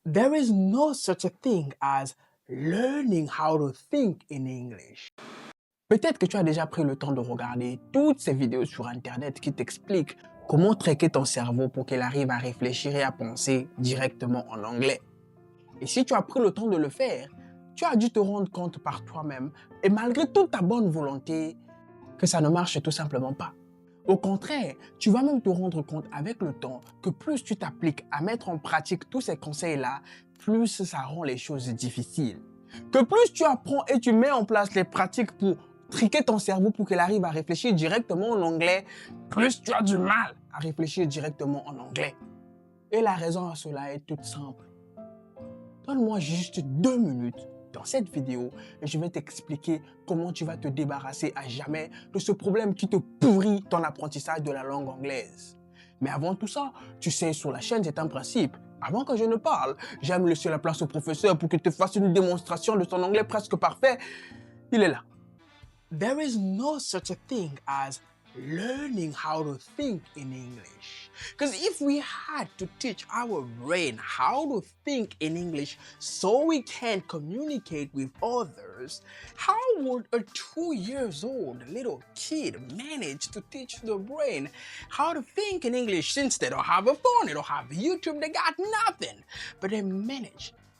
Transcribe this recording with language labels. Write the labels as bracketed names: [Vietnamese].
[English] There is no such a thing as learning how to think in English. [French] Peut-être que tu as déjà pris le temps de regarder toutes ces vidéos sur Internet qui t'expliquent comment traquer ton cerveau pour qu'il arrive à réfléchir et à penser directement en anglais. Et si tu as pris le temps de le faire, tu as dû te rendre compte par toi-même, et malgré toute ta bonne volonté, que ça ne marche tout simplement pas. Au contraire, tu vas même te rendre compte avec le temps que plus tu t'appliques à mettre en pratique tous ces conseils-là, plus ça rend les choses difficiles. Que plus tu apprends et tu mets en place les pratiques pour triquer ton cerveau pour qu'il arrive à réfléchir directement en anglais, plus tu as du mal à réfléchir directement en anglais. Et la raison à cela est toute simple. Donne-moi juste 2 minutes dans cette vidéo et je vais t'expliquer comment tu vas te débarrasser à jamais de ce problème qui te pourrit ton apprentissage de la langue anglaise. Mais avant tout ça, tu sais, sur la chaîne, c'est un principe. Avant que je ne parle, j'aime laisser la place au professeur pour qu'il te fasse une démonstration de son anglais presque parfait. Il est là. [English] There is no such a thing as learning how to think in English. Because if we had to teach our brain how to think in English so we can communicate with others, how would a 2-year-old little kid manage to teach the brain how to think in English since they don't have a phone, they don't have YouTube, they got nothing, but they manage